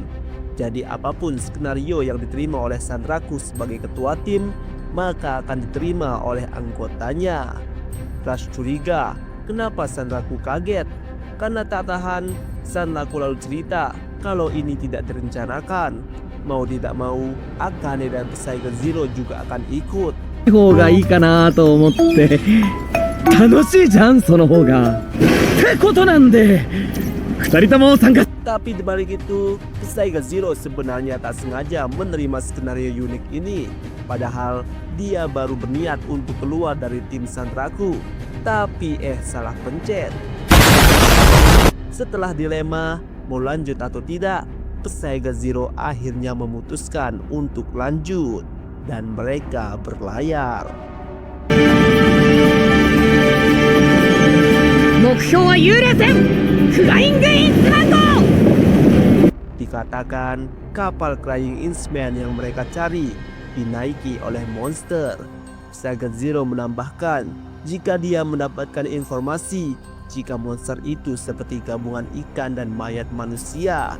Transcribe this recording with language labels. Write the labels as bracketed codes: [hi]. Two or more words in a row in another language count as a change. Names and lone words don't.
[id] Jadi apapun skenario yang diterima oleh Sanraku sebagai ketua tim, maka akan diterima oleh anggotanya. Rush curiga, kenapa Sanraku kaget? Karena tak tahan, Sanraku lalu cerita kalau ini tidak direncanakan. Mau tidak mau, Akane dan Psycho Zero juga akan ikut. [ja] 方がいいかなと思って楽しいじゃんその方がってことなんで二人とも参加 [id] Tapi dibalik itu, Psycho Zero sebenarnya tak sengaja menerima skenario unik ini. Padahal dia baru berniat untuk keluar dari tim Sanraku. Tapi salah pencet. Setelah dilema, mau lanjut atau tidak, Psycho Zero akhirnya memutuskan untuk lanjut. Dan mereka berlayar. [ja] 目標は幽霊船フライングインスマント [id] Dikatakan kapal Crying Inchman yang mereka cari dinaiki oleh monster. Psycho Zero menambahkan jika dia mendapatkan informasi jika monster itu seperti gabungan ikan dan mayat manusia.